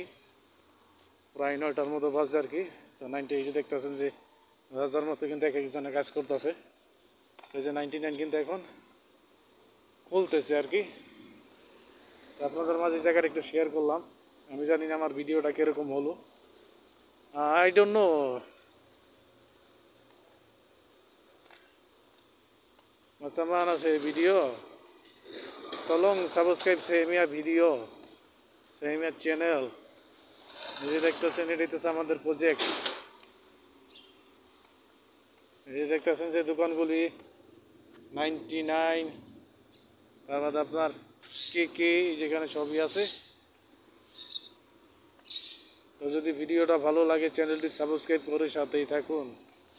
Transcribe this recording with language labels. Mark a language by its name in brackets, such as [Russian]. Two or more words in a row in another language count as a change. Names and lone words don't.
[Bangla] প্রায় 9টার মতো বাজে আর কি। তো 98 দেখতেছেন যে রাজার মতো কিন্তু এক একজনে কাজ করতেছে। এই যে 99 কিন্তু এখন খুলতেছে আর কি। আপনাদের মাঝে এই জায়গাটা একটু শেয়ার করলাম। আমি জানি না আমার ভিডিওটা কিরকম হলো। [English] I don't know, [Malay] macam mana saya video, tolong subscribe saya punya video, saya punya channel. [Bangla] এই যে দেখতেছেন এটাই তো আমাদের প্রজেক্ট। এই যে দেখতেছেন যে দোকানগুলি 99, তার বাদে আপনার কে যেখানে সবই আছে। তো যদি ভিডিওটা ভালো লাগে চ্যানেলটি সাবস্ক্রাইব করে সাথেই থাকুন।